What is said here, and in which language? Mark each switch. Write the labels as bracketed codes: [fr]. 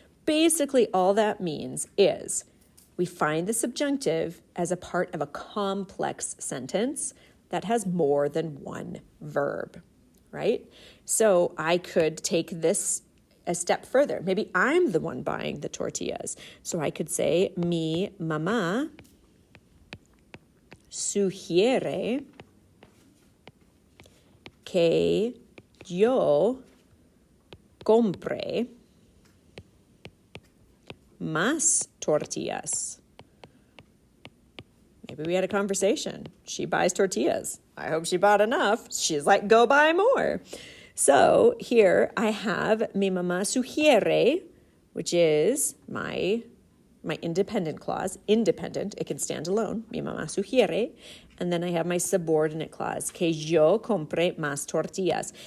[en] Basically, all that means is we find the subjunctive as a part of a complex sentence that has more than one verb, right? So I could take this a step further. Maybe I'm the one buying the tortillas. [es] So I could say, mi mamá sugiere que yo compre más tortillas. [en] Maybe we had a conversation. She buys tortillas. I hope she bought enough. She's like, go buy more. So here I have [es] mi mamá sugiere [en] which is my independent clause. Independent, it can stand alone. [es] Mi mamá sugiere. [en] And then I have my subordinate clause, [es] que yo compre más tortillas.